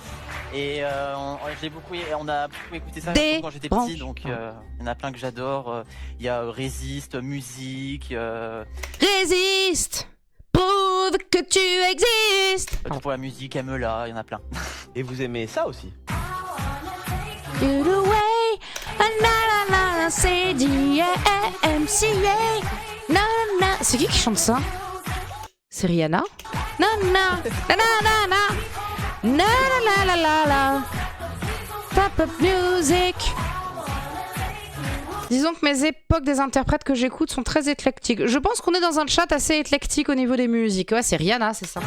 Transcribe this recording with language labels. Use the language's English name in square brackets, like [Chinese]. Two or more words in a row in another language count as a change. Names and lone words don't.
[French] Et on a beaucoup écouté ça quand j'étais petit, donc il y en a plein que j'adore. Il y a Résiste, musique. Résiste. Prouve que tu existes. Pour la musique, Amela, il y en a plein. Et vous aimez ça aussi? [English] You the way, [French] na na na, c'est DMCA. Na na. C'est qui chante ça? C'est Rihanna? Na na na na na. Na la la la la. [English] Pop up music. [French] Disons que mes époques des interprètes que j'écoute sont très éclectiques. Je pense qu'on est dans un chat assez éclectique au niveau des musiques. Ouais, c'est Rihanna, c'est ça.